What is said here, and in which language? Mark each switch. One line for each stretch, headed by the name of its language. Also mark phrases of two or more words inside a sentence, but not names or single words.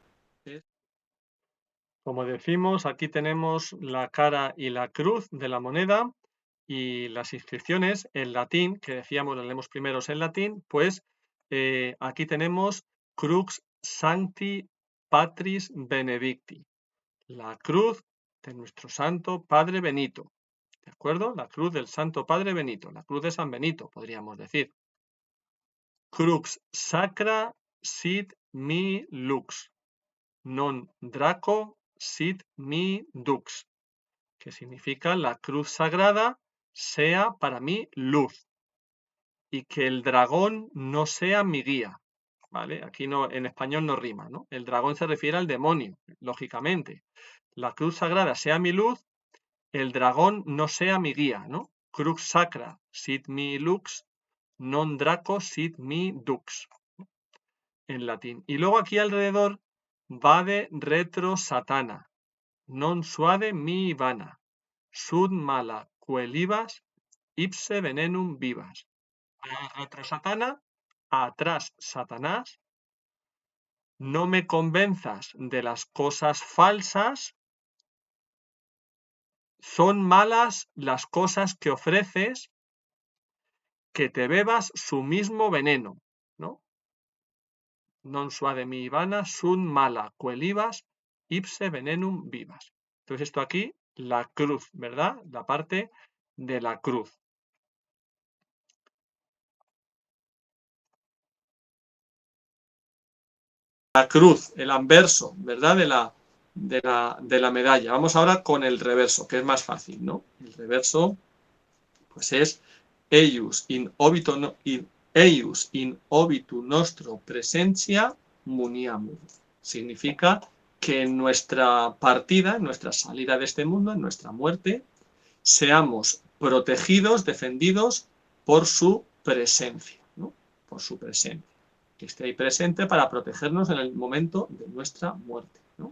Spanish: Como decimos, aquí tenemos la cara y la cruz de la moneda y las inscripciones en latín, que decíamos, las leemos primero en latín, pues aquí tenemos
Latin: Crux Sancti Patris Benedicti,
Spanish: la cruz de nuestro Santo Padre Benito, ¿de acuerdo? La cruz del Santo Padre Benito, la cruz de San Benito, podríamos decir.
Latin: Crux sacra sit mi lux, non draco sit mi dux,
Spanish: que significa la cruz sagrada sea para mí luz y que el dragón no sea mi guía, ¿vale? Aquí no, en español no rima, ¿no? El dragón se refiere al demonio, lógicamente. La cruz sagrada sea mi luz, el dragón no sea mi guía, ¿no?
Latin: Crux sacra sit mi lux, non draco sit mi dux,
Spanish: en latín. Y luego aquí alrededor
Latin: vade retro satana, non suade mi vana, sud mala quelibas, ipse venenum vivas. Retro satana,
Spanish: atrás Satanás, no me convenzas de las cosas falsas, son malas las cosas que ofreces, que te bebas su mismo veneno, ¿no?
Latin: Non suade mi vana, sud mala quelibas, ipse venenum vivas.
Spanish: Entonces esto aquí, la cruz, ¿verdad? La parte de la cruz. La cruz, el anverso, ¿verdad? De la medalla. Vamos ahora con el reverso, que es más fácil, ¿no? El reverso, pues es
Latin: eius in obitu nostro presentia muniamur.
Spanish: Significa que en nuestra partida, en nuestra salida de este mundo, en nuestra muerte, seamos protegidos, defendidos por su presencia, ¿no? Por su presencia. Que esté ahí presente para protegernos en el momento de nuestra muerte, ¿no?